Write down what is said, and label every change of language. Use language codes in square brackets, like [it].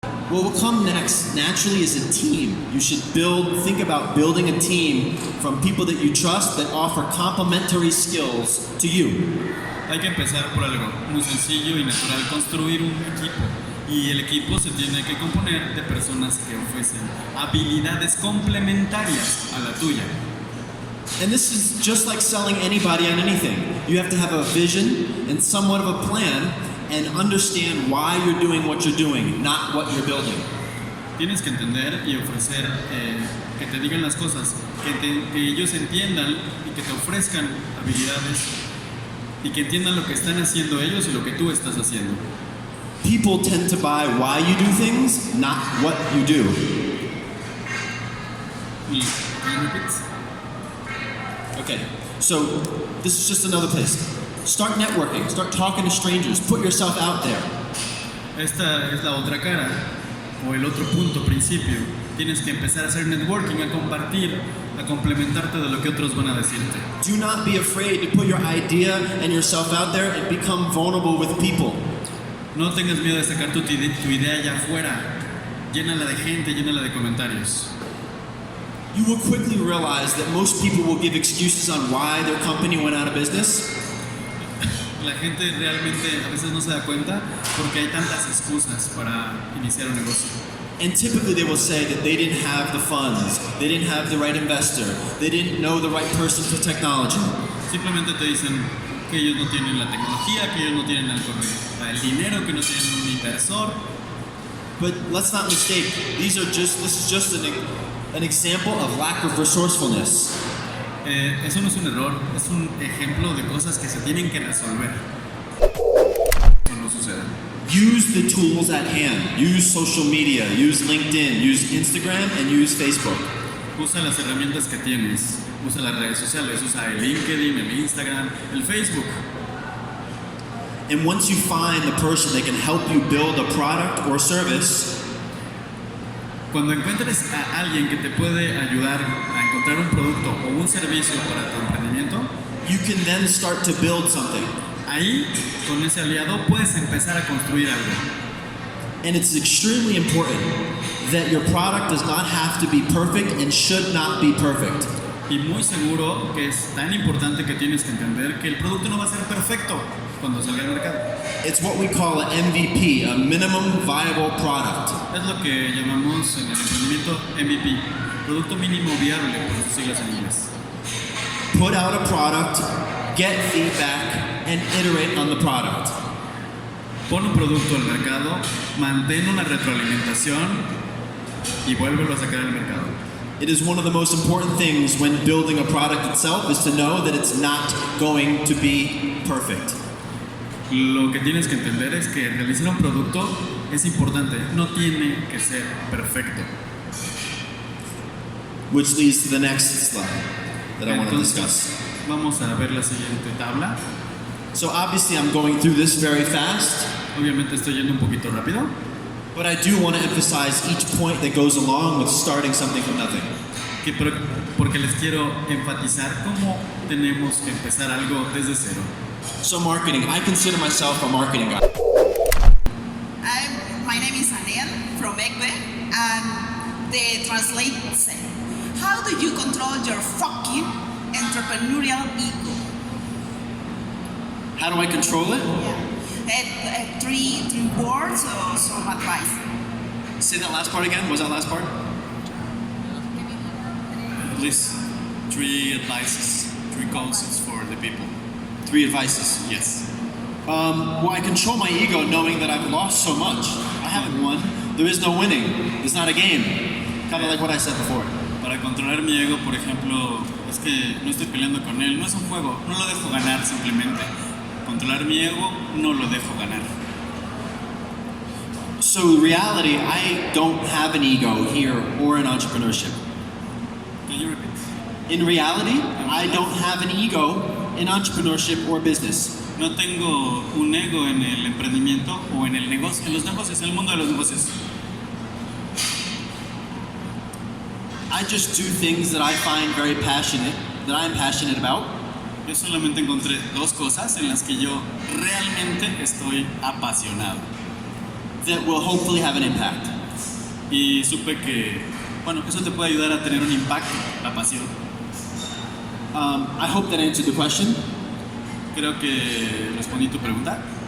[en] What will come next naturally is a team. You should think about building a team from people that you trust that offer complementary skills to you. [es] Hay que empezar por algo muy sencillo y natural, construir un equipo. Y el equipo se tiene que componer de personas que ofrecen habilidades complementarias a la tuya. [en] And this is just like selling anybody on anything. You have to have a vision and somewhat of a plan and understand why you're doing what you're doing, not what you're building. [es] Tienes que entender y ofrecer, que te digan las cosas, que ellos entiendan y que te ofrezcan habilidades y que entiendan lo que están haciendo ellos y lo que tú estás haciendo. [en] People tend to buy why you do things, not what you do. Can you repeat? Okay, so this is just another place. Start networking, start talking to strangers, put yourself out there. [es] Esta es la otra cara, o el otro punto, principio. Tienes que empezar a hacer networking, a compartir, a complementarte de lo que otros van a decirte. [en] Do not be afraid to put your idea and yourself out there and become vulnerable with people. [es] No tengas miedo de sacar tu idea allá afuera. Llénala de gente, llénala de comentarios. [en] You will quickly realize that most people will give excuses on why their company went out of business. [es] La gente realmente a veces no se da cuenta porque hay tantas excusas para iniciar un negocio. [en] And typically they will say that they didn't have the funds, they didn't have the right investor, they didn't know the right person for technology. [es] Simplemente te dicen que ellos no tienen la tecnología, que ellos no tienen el dinero, que no tienen un inversor. [en] But let's not mistake, this is just an example of lack of resourcefulness. [es] Eso no es un error, es un ejemplo de cosas que se tienen que resolver. Eso no sucede. [en] Use the tools at hand. Use social media, use LinkedIn, use Instagram, and use Facebook. [es] Usa las herramientas que tienes, usa las redes sociales, usa el LinkedIn, el Instagram, el Facebook. [en] And once you find the person that can help you build a product or service, [es] cuando encuentres a alguien que te puede ayudar a encontrar un producto o un servicio para tu emprendimiento, [en] you can then start to build something. [es] Ahí, con ese aliado, puedes empezar a construir algo. [en] And it's extremely important that your product does not have to be perfect and should not be perfect. [es] Y muy seguro que es tan importante que tienes que entender que el producto no va a ser perfecto cuando salga al mercado. [en] It's what we call an MVP, a minimum viable product. [es] Es lo que llamamos en el emprendimiento MVP, producto mínimo viable por sus siglas en inglés. [en] Put out a product, get feedback, and iterate on the product. [es] Pon un producto al mercado, mantén una retroalimentación y vuélvelo a sacar al mercado. [en] It is one of the most important things when building a product itself is to know that it's not going to be perfect. [es] Lo que tienes que entender es que realizar un producto es importante, no tiene que ser perfecto. [en] Which leads to the next slide that I want to [es] Entonces, [en] discuss. [es] vamos a ver la siguiente tabla. [en] So obviously I'm going through this very fast, [es] Obviamente estoy yendo un poquito rápido, [en] but I do want to emphasize each point that goes along with starting something from nothing. [es] porque les quiero enfatizar cómo tenemos que empezar algo desde cero. [en] So marketing, I consider myself a marketing guy. My name is Anel from Egbe, and the translate said, how do you control your fucking entrepreneurial ego? How do I control it? Yeah. Three words or some advice. Say that last part again. Was that last part? At least 3 advices, 3 concepts for the people. 3 advices. Yes. Well, I control my ego knowing that I've lost so much. I haven't won. There is no winning. It's not a game. Kind of like what I said before. [es] Para controlar mi ego, por ejemplo, es que no estoy peleando con él, no es un juego, no lo dejo ganar simplemente. Controlar mi ego, no lo dejo ganar. [en] So in reality, I don't have an ego here or in entrepreneurship. Can you repeat? In reality, I don't have an ego in entrepreneurship or business. [es] No tengo un ego en el emprendimiento o en el negocio, en los negocios, en el mundo de los negocios. [en] I just do things that I find very passionate, that I'm passionate about. [es] Yo solamente encontré 2 cosas en las que yo realmente estoy apasionado. [en] That will hopefully have an impact. [es] Y supe que, bueno, eso te puede ayudar a tener un impacto, la pasión. [en] I hope that answered the question. [es] Creo que respondí tu pregunta.